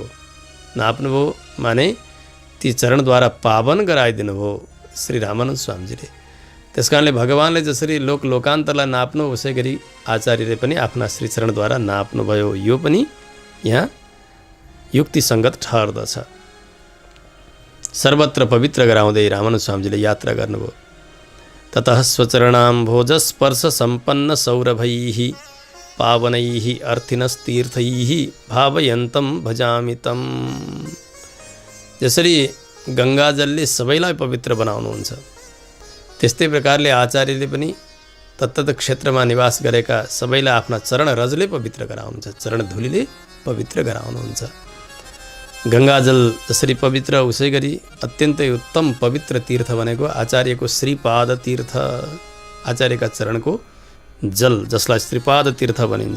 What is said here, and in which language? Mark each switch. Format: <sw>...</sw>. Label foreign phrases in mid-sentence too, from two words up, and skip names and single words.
<ne>नाप्नुभयो माने ती चरणद्वारा पावन गराइदिनुभयो श्री रामानन्द स्वामीजीले। त्यसकारणले भगवानले जसरी लोकान्तरलाई नाप्नु, उसै गरी आचार्यले पनि आफ्ना श्रीचरणद्वारा नाप्नुभयो। यो पनि यहाँ युक्तिसङ्गत ठहर्दछ। सर्वत्र पवित्र गराउँदै रामानन्द स्वामीजीले यात्रा गर्नुभयो।</ne> <sa>ततः स्वचरणाम्भोजस्पर्श सम्पन्न सौरभैः पावनैः अर्थिनस्तीर्थैः भावयन्तं भजामि तम्।</sa> <ne>जसरी गङ्गाजलले सबैलाई पवित्र बनाउनुहुन्छ, त्यस्तै प्रकारले आचार्यले पनि तत्तत क्षेत्रमा निवास गरेका सबैलाई आफ्ना चरण रजले पवित्र गराउनुहुन्छ, चरण धुलीले पवित्र गराउनुहुन्छ। गङ्गाजल जसरी पवित्र, उसै गरी अत्यन्तै उत्तम पवित्र तीर्थ भनेको आचार्यको श्रीपाद तीर्थ, आचार्यका चरणको जल, जसलाई श्रीपाद तीर्थ भनिन्छ।</ne>